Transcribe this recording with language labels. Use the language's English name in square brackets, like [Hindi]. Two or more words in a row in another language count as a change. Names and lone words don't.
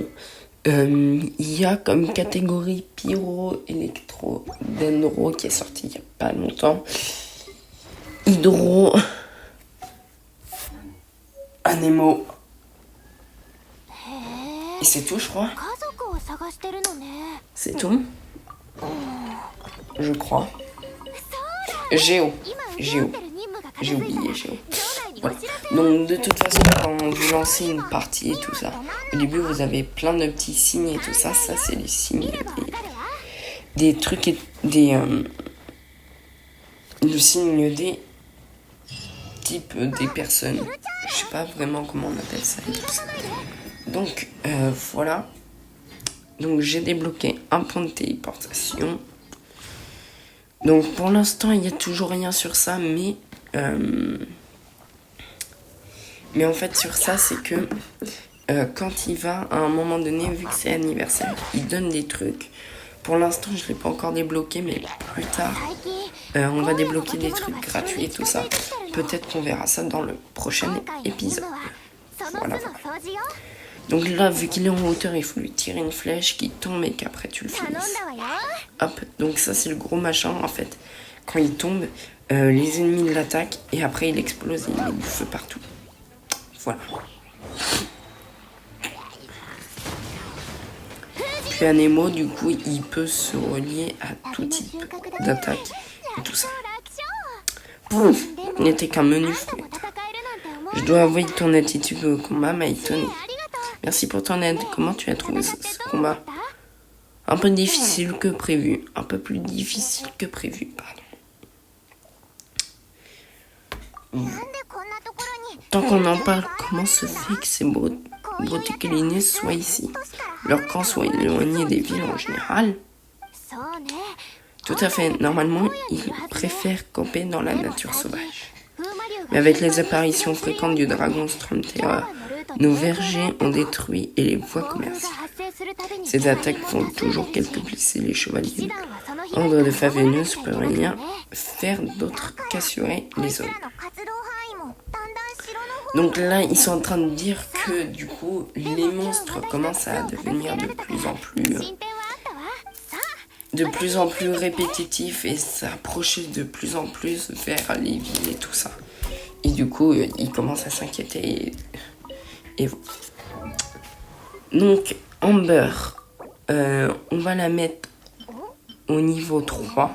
[French] Il y a comme catégorie pyro, électro, dendro qui est sorti il y a pas longtemps. Hydro, anémo Et c'est tout, je crois. [Japanese] 家族を探してるのね。 [French] C'est tout. Je crois. Géo. [Japanese] 今請け負ってる任務が片 [French] J'ai [Japanese] 付いたら [French] oublié Géo. [Japanese] 場内にお [French] Voilà. [Japanese] 知らせ [French] Donc de toute façon, quand vous lancez une partie et tout ça, au début vous avez plein de petits signes et tout ça. Ça c'est les signes [Japanese] ればわかるよ。 [French] des trucs et des le signe des types des personnes. Je sais pas vraiment comment on appelle ça et tout ça. Donc voilà. Donc j'ai débloqué un point de téléportation. Donc pour l'instant il n'y a toujours rien sur ça, mais en fait sur ça c'est que quand il va à un moment donné, vu que c'est anniversaire, il donne des trucs. Pour l'instant je ne l'ai pas encore débloqué, mais plus tard [Japanese] 最近 [French] on va débloquer des trucs gratuits et tout ça. Peut-être qu'on verra ça dans le prochain [Japanese] 今回の任 [French] épisode. [Japanese] 務はその巣の掃除よ。 [French] Donc là, vu qu'il est en hauteur, il faut lui tirer une flèche qui tombe et qu'après tu le [Japanese] 頼ん [French] finisses. [Japanese] だわよ。 [French] Hop, donc ça c'est le gros machin en fait. Quand il tombe, les ennemis l'attaquent et après il explose et il met du feu partout. Voilà. Puis Anemo, du coup, il peut se relier à tout type d'attaque et tout ça. [Japanese] 楽勝。 [French] Pouf, il n'était qu'un menu [Japanese] 何 [French] fou. [Japanese] 度も戦えるなんて思わ [French] Je dois avouer que ton attitude au combat m'a étonné. [Japanese] ありがとう。 [French] Merci pour ton aide. Comment tu as trouvé [Japanese] 戦って [French] ce [Japanese] どう思っ [French] combat? [Japanese] た？ [French] Un peu difficile que prévu. Un peu plus difficile que prévu, pardon. [Japanese] なんでこんなところに [French] Tant qu'on en parle, comment se fait que ces Broticalinés soient ici? Leur camp soit éloigné des villes en général? [Japanese] そうね。 [French] Tout à fait. Normalement, ils préfèrent camper dans la nature sauvage. [Japanese] 風魔竜が [French] Mais avec les apparitions fréquentes du dragon Storm Terror, nos vergers ont détruit et les voies [Japanese] 暴風が [French] commerciales. [Japanese] 発生するたびに [French] Ces attaques font toujours quelques blessés les [Japanese] 一 [French] chevaliers. [Japanese] 番はその日 [French] Ordre de Favennus peut [Japanese] 守らなきゃいけない [French] rien [Japanese] ね [French] faire d'autre qu'assurer [Japanese] こい [French] les [Japanese] つ [French] hommes. [Japanese] らの活動範囲もだんだん城の方 [French] Donc là, ils sont en train de dire que du coup, les monstres commencent à devenir de plus en plus, [Japanese] 進展はあったわ。さあ [French] répétitifs et s'approcher de plus en plus vers les villes et tout ça. Et du coup, ils commencent à s'inquiéter. Et voilà. Donc, Amber, on va la mettre au niveau 3.